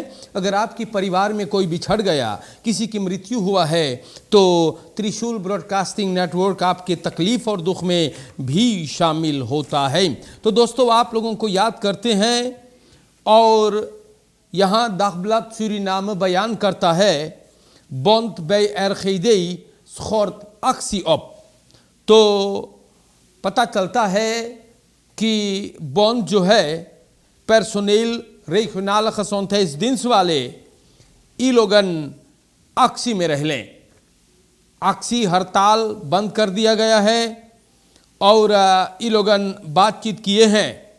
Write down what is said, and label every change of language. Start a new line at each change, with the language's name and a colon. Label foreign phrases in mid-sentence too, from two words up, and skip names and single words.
Hindi: अगर आपके परिवार में कोई बिछड़ गया, किसी की मृत्यु हुआ है, तो त्रिशूल ब्रॉडकास्टिंग नेटवर्क आपके तकलीफ़ और दुख में भी शामिल होता है। तो दोस्तों आप लोगों को याद करते हैं और यहाँ दाखबलात सूरीनाम बयान करता है
Dutch: Bond bij RGD schort actie op.
Caribbean Hindustani: तो पता चलता है कि बॉन्ड जो है
Dutch: personeel regionale gezondheidsdienst
Caribbean Hindustani: वाले ई लोगन एक्सी में रह लें। एक्सी हड़ताल बंद कर दिया गया है और ई लोगन बातचीत किए हैं।